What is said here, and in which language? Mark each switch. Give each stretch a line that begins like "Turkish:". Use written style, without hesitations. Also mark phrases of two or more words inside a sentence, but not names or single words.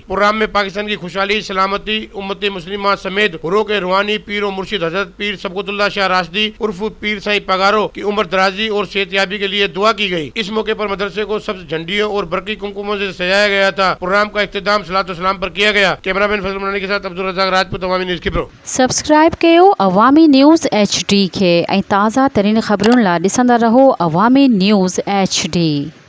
Urdu: پروگرام میں پاکستان کی خوشحالی، سلامتی، امت مسلمہ سمیت حروں کے روحانی پیر اور مرشد حضرت پیر صبغت اللہ شاہ راشدی عرف پیر سائیں پگارو کی عمر درازی اور صحت یابی کے لیے دعا کی گئی. اس موقع پر مدرسے کو سبز جھنڈیوں اور برقی قمقموں سے سجایا گیا تھا. پروگرام کا اختتام صلاۃ و سلام پر کیا گیا۔ کیمرہ مین فضل منانی کے ساتھ عبد الرزاق راجپوت، عوامی نیوز کی پرو.
Sindhi: सब्सक्राइब कयो अवामी न्यूज़ HD खे ऐं ताज़ा तरीन ख़बरुनि लाइ ॾिसंदा रहो अवामी न्यूज़ HD।